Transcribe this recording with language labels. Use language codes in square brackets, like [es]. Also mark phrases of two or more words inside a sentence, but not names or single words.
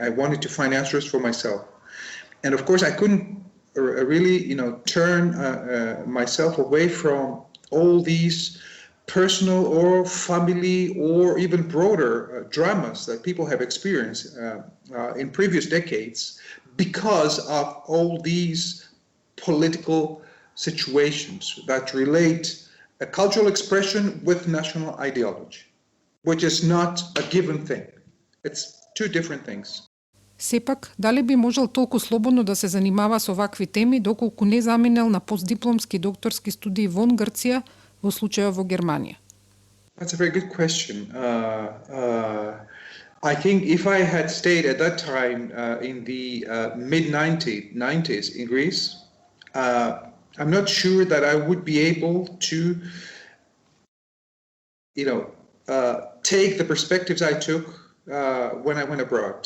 [en] I wanted to find answers for myself. And of course, I couldn't really, turn myself away from all these personal or family or even broader dramas that people have experienced in previous decades because of all these political situations that relate a cultural expression with national ideology, which is not a given thing. It's two different things. [mk] Сепак, дали би можел толку слободно да се занимава со вакви теми, доколку не заминел на постдипломски и докторски студии вон Грција, во случајот во Германија? [en] That's a very good question. I think if I had stayed at that time in the mid-90s in Greece, I'm not sure that I would be able to, take the perspectives I took when I went abroad.